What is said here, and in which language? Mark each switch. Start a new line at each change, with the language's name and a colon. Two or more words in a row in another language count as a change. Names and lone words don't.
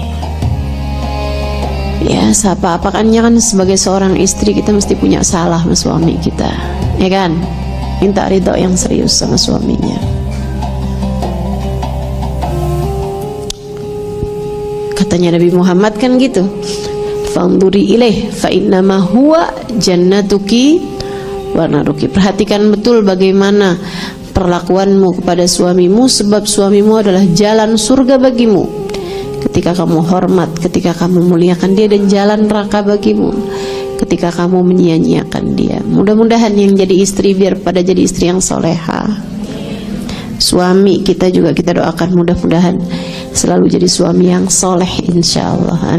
Indonesian: Ya, apa-apakannya kan sebagai seorang istri kita mesti punya salah sama suami kita, ya kan? Minta ridho yang serius sama suaminya. Katanya Nabi Muhammad kan gitu,
Arabic: فانظري إليه فإنما هو جنتك ونارك.
Indonesian: Perhatikan betul bagaimana perlakuanmu kepada suamimu, sebab suamimu adalah jalan surga bagimu. Ketika kamu hormat, ketika kamu muliakan dia, dan jalan neraka bagimu ketika kamu menyia-nyiakan dia. Mudah-mudahan yang jadi istri biar pada jadi istri yang soleha, Suami kita juga kita doakan mudah-mudahan selalu jadi suami yang soleh insyaallah.